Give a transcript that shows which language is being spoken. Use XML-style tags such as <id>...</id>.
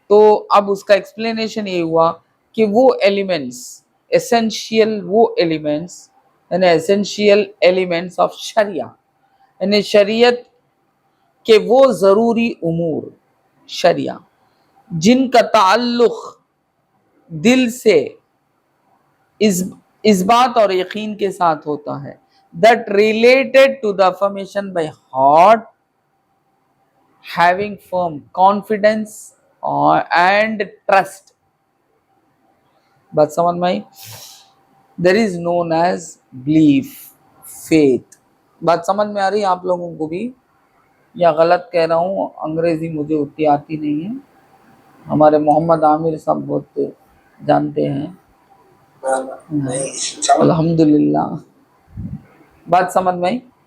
<hi>तो अब उसका एक्सप्लेनेशन ये हुआ कि वो एलिमेंट्स, एसेंशियल वो एलिमेंट्स, यानी एसेंशियल एलिमेंट्स ऑफ शरिया, यानी शरीयत के वो ज़रूरी उमूर, शरिया जिनका ताल्लुक दिल से इस बात और यकीन के साथ होता है,</hi> <en>that related to the affirmation by heart, having firm confidence and trust।</en> <hi>बात समझ में आई?</hi> <en>There is known as belief, faith।</en> <hi>बात समझ में आ रही है आप लोगों को भी, या गलत कह रहा हूँ? अंग्रेजी मुझे उतनी आती नहीं है, हमारे मोहम्मद आमिर साहब बहुत जानते हैं, अल्हम्दुलिल्लाह। बात समझ में आई?</hi>